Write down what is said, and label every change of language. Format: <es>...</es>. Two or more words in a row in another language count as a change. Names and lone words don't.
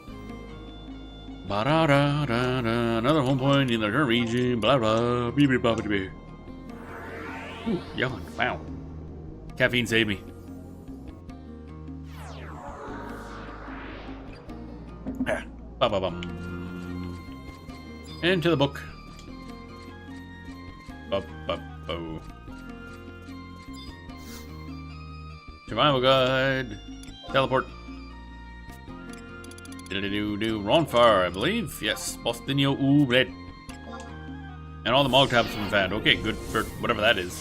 <en>Another home point in the current region. Blah blah. Beep blah blah. Ooh, yawn. Wow. Caffeine saved me. Ba-ba-bum. Into the book. Ba-ba-bo. Survival guide. Teleport. Do Ron Far, I believe. Yes. Bostinio Ooblet. And all the Mog tablets have been found. Okay, good for whatever that is.</en>